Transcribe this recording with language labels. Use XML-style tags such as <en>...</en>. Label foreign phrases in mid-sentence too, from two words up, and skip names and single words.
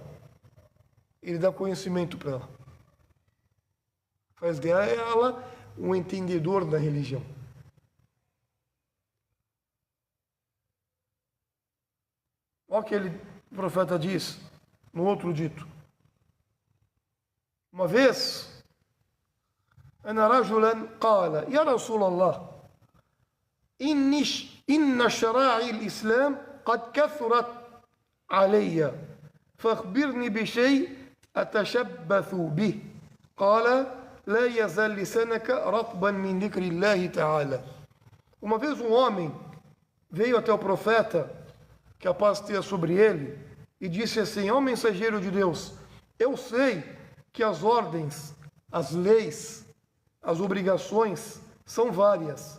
<pt>Ele dá conhecimento para ela. Faz dela um entendedor da religião. Olha o que o profeta diz no outro dito. Uma vez,</pt> <ar>أن رجلا قال يا رسول الله إن شرائع الإسلام قد كثرت علي فأخبرني بشيء أتشبث به قال لا يزال لسانك رطبا من ذكر الله تعالى.</ar> <pt>Uma vez um homem veio até o profeta, que a paz esteja sobre ele, e disse assim, ó mensageiro de Deus, eu sei que as ordens, as leis, as obrigações são várias.</pt>